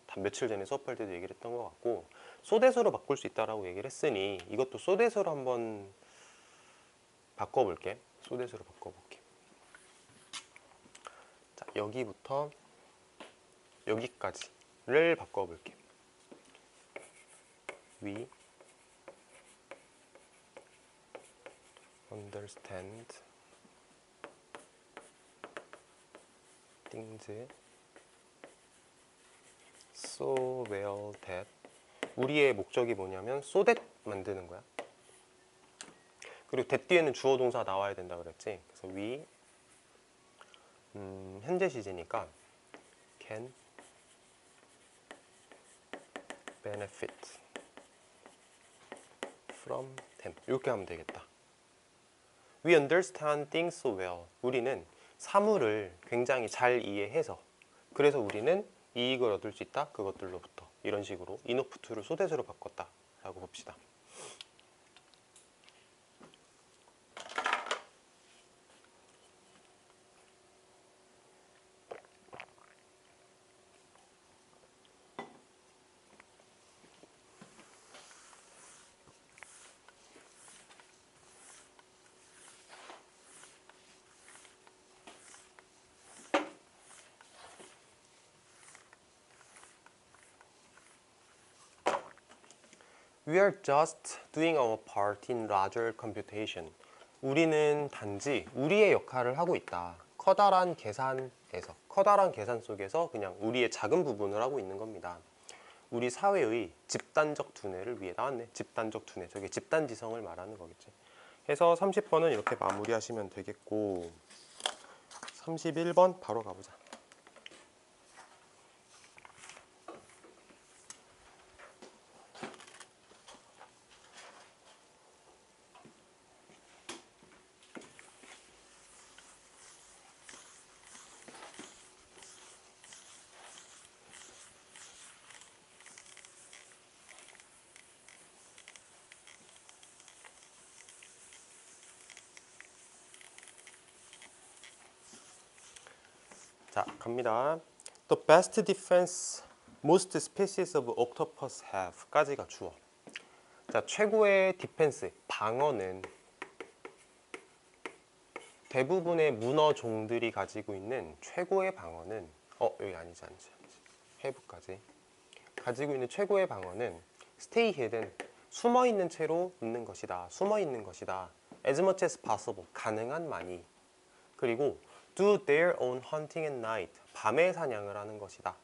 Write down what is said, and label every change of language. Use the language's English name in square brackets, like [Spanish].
[Korean] 다 며칠 전에 수업할 때도 얘기를 했던 것 같고, 소대수로 바꿀 수 있다라고 얘기를 했으니 이것도 소대수로 한번 바꿔볼게. 소대수로 바꿔볼게. 자, 여기부터 여기까지를 바꿔볼게. [English] We understand things so well that. [Korean] 우리의 목적이 뭐냐면 so that 만드는 거야. 그리고 that 뒤에는 주어 동사 나와야 된다 그랬지. 그래서 [English] we [Korean] 현재 시제니까 [English] can benefit from them. [Korean] 이렇게 하면 되겠다. [English] We understand things so well. [Korean] 우리는 사물을 굉장히 잘 이해해서, 그래서 우리는 이익을 얻을 수 있다. 그것들로부터. 이런 식으로 enough to를 소대수로 바꿨다 라고 봅시다. [English] We are just doing our part in larger computation. [Korean] 우리는 단지 우리의 역할을 하고 있다. 커다란 계산에서, 커다란 계산 속에서 그냥 우리의 작은 부분을 하고 있는 겁니다. 우리 사회의 집단적 두뇌를 위해. 나왔네. 집단적 두뇌. 저게 집단지성을 말하는 거겠지. 해서 30번은 이렇게 마무리하시면 되겠고, 31번 바로 가보자. 자, 갑니다. [English] The best defense most species of octopus have [Korean] 까지가 주어. 자, 최고의 디펜스, 방어는 대부분의 문어 종들이 가지고 있는 최고의 방어는, 여기 아니지. have까지 가지고 있는 최고의 방어는 [English] stay hidden, [Korean] 숨어 있는 채로 있는 것이다. 숨어 있는 것이다. [English] as much as possible, [Korean] 가능한 많이. 그리고 [English] do their own hunting at night, [Korean] 밤에 사냥을 하는 것이다.